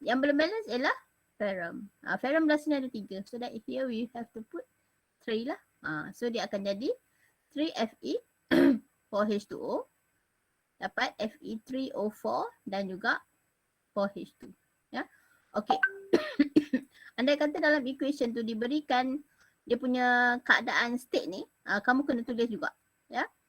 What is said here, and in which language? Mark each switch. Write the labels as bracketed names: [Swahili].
[Malay] Yang belum balance ialah ferrum. Ferrum belah sini ada 3. [English] So that here we have to put 3 lah. [Malay] So dia akan jadi 3Fe 4H2O dapat Fe3O4 dan juga 4H2. Ya. Okey. Andai kata dalam equation tu diberikan dia punya keadaan state ni, kamu kena tulis juga. Ya.